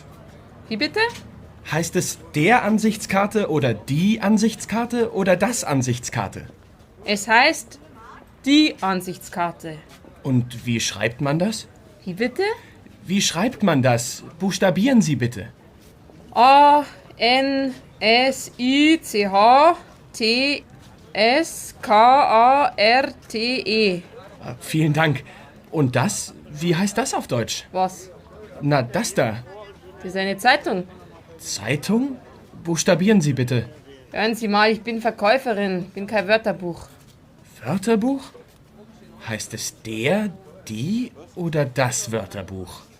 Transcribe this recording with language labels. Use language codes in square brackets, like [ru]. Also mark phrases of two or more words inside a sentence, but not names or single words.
[de] Wie bitte? Heißt es der Ansichtskarte oder die Ansichtskarte oder das Ansichtskarte? Es heißt die Ansichtskarte. Und wie schreibt man das? Wie bitte? Wie schreibt man das? Buchstabieren Sie bitte. A-N-S-I-C-H-T-S-K-A-R-T-E. Vielen Dank. Und das? Wie heißt das auf Deutsch? Was? Na, das da. Das ist eine Zeitung. Zeitung? Buchstabieren Sie bitte. Hören Sie mal, ich bin Verkäuferin, bin kein Wörterbuch. Wörterbuch? Heißt es der, die oder das Wörterbuch?